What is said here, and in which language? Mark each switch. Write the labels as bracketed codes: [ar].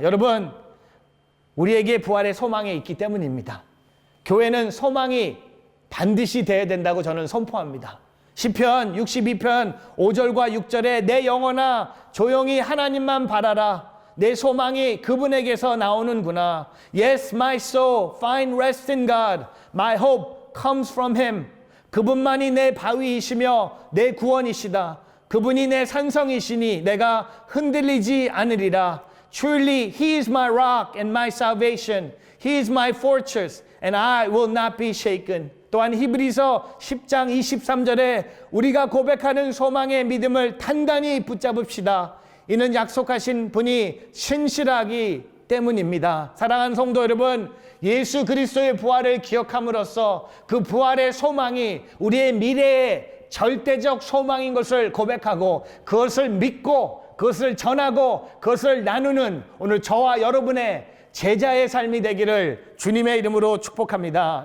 [ko] 여러분, 우리에게 부활의 소망이 있기 때문입니다. 교회는 소망이 반드시 돼야 된다고 저는 선포합니다. 시편 62편 5절과 6절에 내 영혼아 조용히 하나님만 바라라. 내 소망이 그분에게서 나오는구나. [en] Yes, my soul, find rest in God. My hope comes from Him. [ko] 그분만이 내 바위이시며 내 구원이시다. 그분이 내 산성이시니 내가 흔들리지 않으리라. [en] Truly, He is my rock and my salvation. He is my fortress and I will not be shaken. [ko] 또한 히브리서 10장 23절에 우리가 고백하는 소망의 믿음을 단단히 붙잡읍시다. 이는 약속하신 분이 신실하기 때문입니다. 사랑하는 성도 여러분, 예수 그리스도의 부활을 기억함으로써 그 부활의 소망이 우리의 미래의 절대적 소망인 것을 고백하고 그것을 믿고 그것을 전하고 그것을 나누는 오늘 저와 여러분의 제자의 삶이 되기를 주님의 이름으로 축복합니다.